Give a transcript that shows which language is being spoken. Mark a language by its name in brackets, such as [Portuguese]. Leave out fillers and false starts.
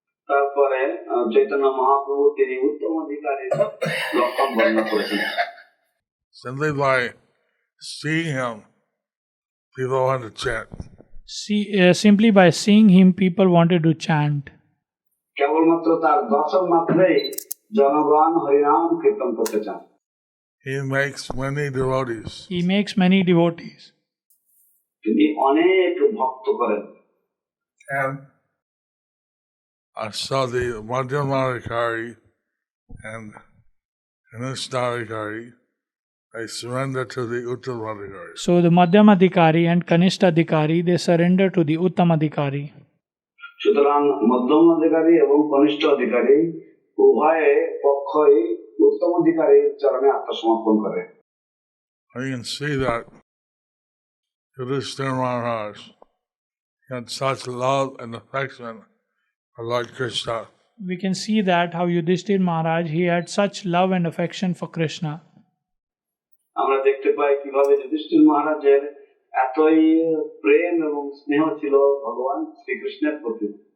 [Bangla] তারপরে চৈতন্য মহাপ্রভু তিনি উত্তমাধিকারীর লক্ষণ বর্ণনা করেছেন। [English] Simply by seeing him, people want to chant. Simply by seeing him, people wanted to chant. [Bangla] কেবলমাত্র তার দর্শন মাত্রেই জনগণ হরিনাম কীর্তন করতে চান। [English] He makes many devotees. He makes many devotees. [Bangla] তিনি অনেক ভক্ত করেন। [English] And so the Madhyamadhikari and Kanishthadhikari, they surrender to the Uttamadhikari. So the Madhyamadhikari and Kanishthadhikari, they surrender to the Uttamadhikari. [Bangla] সুতরাং মধ্যম অধিকারী এবং কনিষ্ঠ অধিকারী উভয়ে পক্ষই উত্তম অধিকারীর চরণে আত্মসমর্পণ করে। [English] You can see that Yudhishthira Maharaj had such love and affection for Lord Krishna. We can see that how Yudhishthira Maharaj, he had such love and affection for Krishna. [Bangla] আমরা দেখতে পাই কিভাবে যুধিষ্ঠির মহারাজের এতই প্রেম এবং স্নেহ ছিল ভগবান শ্রীকৃষ্ণের প্রতি।